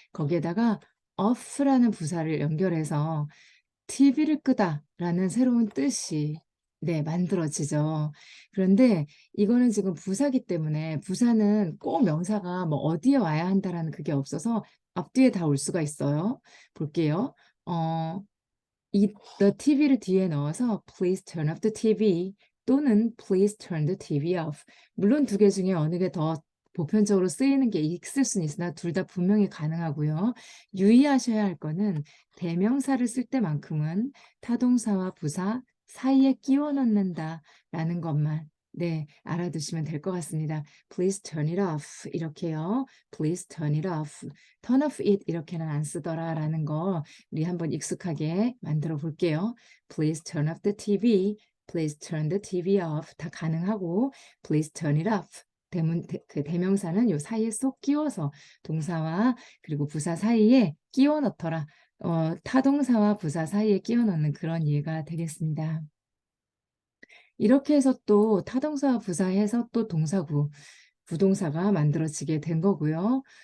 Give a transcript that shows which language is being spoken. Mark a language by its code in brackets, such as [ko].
[ko] 거기에다가 off라는 부사를 연결해서 TV를 끄다라는 새로운 뜻이 만들어지죠. 그런데 이거는 지금 부사기 때문에 부사는 꼭 명사가 뭐 어디에 와야 한다라는 그게 없어서 앞뒤에 다 올 수가 있어요. 볼게요. [en] 어, the [ko] TV를 뒤에 넣어서 [en] please turn off the TV [ko] 또는 [en] please turn the TV off. [ko] 물론 두 개 중에 어느 게 더 보편적으로 쓰이는 게 있을 수는 있으나 둘 다 분명히 가능하고요. 유의하셔야 할 거는 대명사를 쓸 때만큼은 타동사와 부사 사이에 끼워 넣는다라는 것만 알아두시면 될 것 같습니다. [en] Please turn it off [ko] 이렇게요. [en] Please turn it off. turn off it [ko] 이렇게는 안 쓰더라라는 거 우리 한번 익숙하게 만들어 볼게요. [en] Please turn off the TV. Please turn the TV off. [ko] 다 가능하고 [en] Please turn it off. [ko] 그 대명사는 요 사이에 쏙 끼워서 동사와 그리고 부사 사이에 끼워 넣더라. 타동사와 부사 사이에 끼워 넣는 그런 예가 되겠습니다. 이렇게 해서 또 타동사 부사해서 또 동사구, 부동사가 만들어지게 된 거고요.